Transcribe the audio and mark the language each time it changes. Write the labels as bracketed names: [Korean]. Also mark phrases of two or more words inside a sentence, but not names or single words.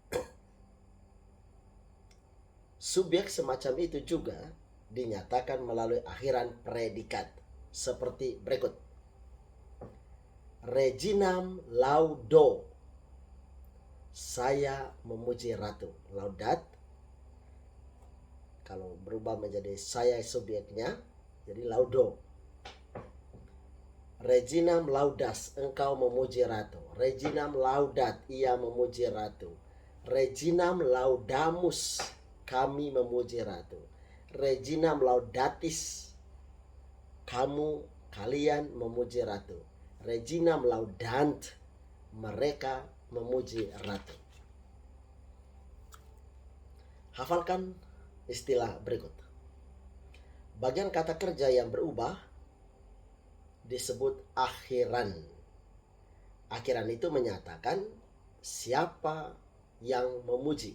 [Indonesian] Subjek semacam itu juga dinyatakan melalui akhiran predikat seperti berikut. [Latin] Reginam laudo, [Indonesian] saya memuji ratu. Laudat kalau berubah menjadi saya subjeknya jadi laudo. [Latin] Reginam laudas, [Indonesian] engkau memuji ratu. [Latin] Reginam laudat, [Indonesian] ia memuji ratu. [Latin] Reginam laudamus, [Indonesian] kami memuji ratu. [Latin] Reginam laudatis, [Indonesian] kamu, kalian memuji ratu. [Latin] Reginam laudant, [Indonesian] mereka memuji ratu. Hafalkan istilah berikut. Bagian kata kerja yang berubah disebut akhiran. Akhiran itu menyatakan siapa yang memuji.